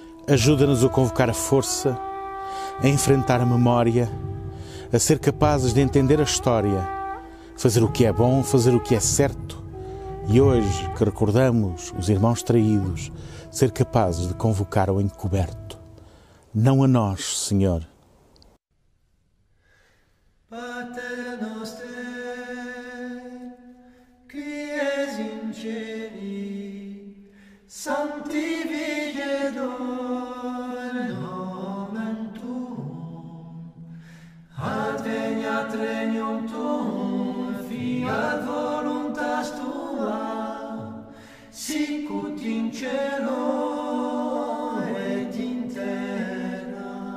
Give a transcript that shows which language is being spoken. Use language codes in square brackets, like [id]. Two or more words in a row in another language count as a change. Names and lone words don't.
[pt] Ajuda-nos a convocar a força, a enfrentar a memória, a ser capazes de entender a história, fazer o que é bom, fazer o que é certo e hoje, que recordamos os irmãos traídos, ser capazes de convocar ao encoberto. Não a nós, Senhor. [la] Pater noster, qui es in cieli, sanctificetur nomen tuum, adveniat regnum tuum, fiat voluntas tua, sicut in cielo et in terra.